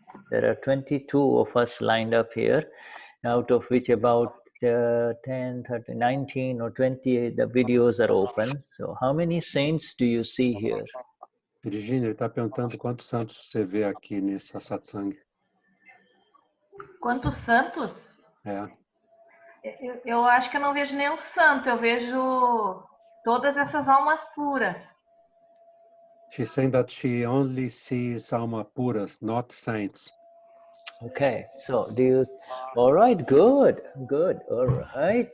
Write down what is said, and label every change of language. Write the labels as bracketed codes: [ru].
[en] There are 22 of us lined up here, out of which about 10, 30, 19 or 20 the videos are open. So how many saints do you see here? [pt] Virginia, ele está perguntando quantos santos você vê aqui nessa satsang. Quantos santos? É. Eu acho que eu não vejo nenhum santo, eu vejo todas essas almas puras. [en] She's saying that she only sees [pt] alma puras, [en] not saints. Okay, so all right, good, all right.